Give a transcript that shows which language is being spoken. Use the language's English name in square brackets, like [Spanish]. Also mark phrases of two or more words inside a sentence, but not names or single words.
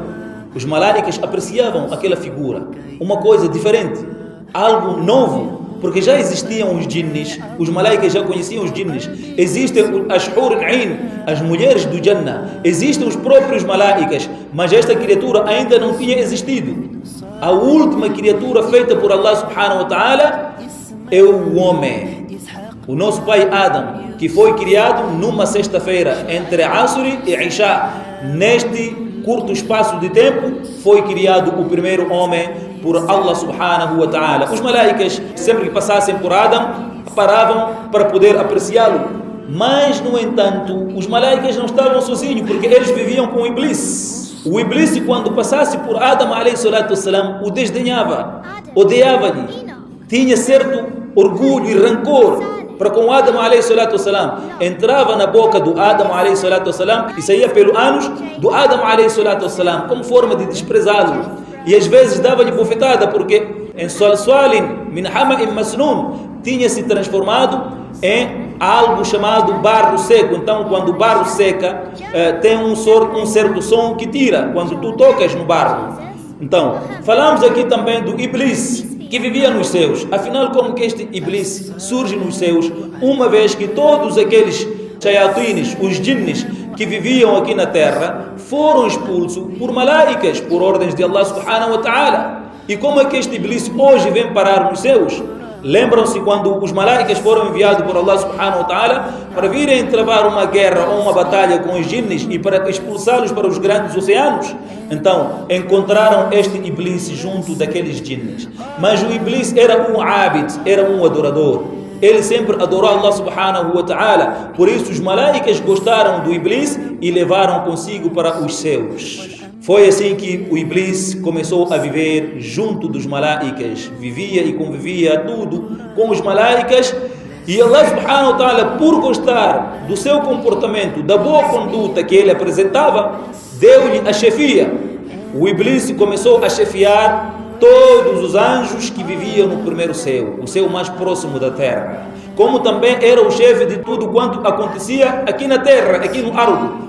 [Portuguese] Os malaicas apreciavam aquela figura, uma coisa diferente, algo novo, porque já existiam os jinnis, os malaicas já conheciam os jinnis. Existem as [Arabic] حور عين, [Portuguese] as mulheres do Jannah, existem os próprios malaicas, mas esta criatura ainda não tinha existido. A última criatura feita por [Arabic] الله سبحانه وتعالى [Portuguese] é o homem, o nosso pai Adam, que foi criado numa sexta-feira entre Asr e Isha. Neste curto espaço de tempo foi criado o primeiro homem por [Arabic] الله سبحانه وتعالى. [Portuguese] Os malaicas, sempre que passassem por Adam, paravam para poder apreciá-lo. Mas, no entanto, os malaicas não estavam sozinhos, porque eles viviam com o Iblis. O Iblis, quando passasse por Adam [Arabic] عليه الصلاة والسلام, [Portuguese] o desdenhava, odiava-lhe, tinha certo orgulho e rancor para com Adam [Arabic] عليه الصلاة والسلام. [Portuguese] Entrava na boca do Adam [Arabic] عليه الصلاة والسلام [Portuguese] e saía pelo ânus do Adam [Arabic] عليه الصلاة والسلام, [Portuguese] como forma de desprezá-lo. E às vezes dava-lhe bofetada, porque em [Arabic] صلصال من حمإ مسنون, [Portuguese] tinha se transformado em algo chamado barro seco. Então, quando o barro seca, tem um certo som que tira quando tu tocas no barro. Então, falamos aqui também do Iblis, que vivia nos céus. Afinal, como que este Iblis surge nos céus, uma vez que todos aqueles shayatines, os jinnes que viviam aqui na terra, foram expulsos por malaicas, por ordens de [Arabic] الله سبحانه وتعالى. [Portuguese] E como é que este Iblis hoje vem parar nos céus? Lembram-se quando os malaicas foram enviados por [Arabic] الله سبحانه وتعالى [Portuguese] para virem travar uma guerra ou uma batalha com os jinnes e para expulsá-los para os grandes oceanos? Então, encontraram este Iblis junto daqueles jinnes. Mas o Iblis era um abid, era um adorador. Ele sempre adorou [Arabic] الله سبحانه وتعالى. [Portuguese] Por isso os malaicas gostaram do Iblis e levaram consigo para os céus. Foi assim que o Iblis começou a viver junto dos malaicas. Vivia e convivia tudo com os malaicas. [Arabic] E الله سبحانه وتعالى, [Portuguese] por gostar do seu comportamento, da boa conduta que ele apresentava, deu-lhe a chefia. O Iblis começou a chefiar todos os anjos que viviam no primeiro céu, o céu mais próximo da terra. Como também era o chefe de tudo quanto acontecia aqui na terra, aqui no ardo.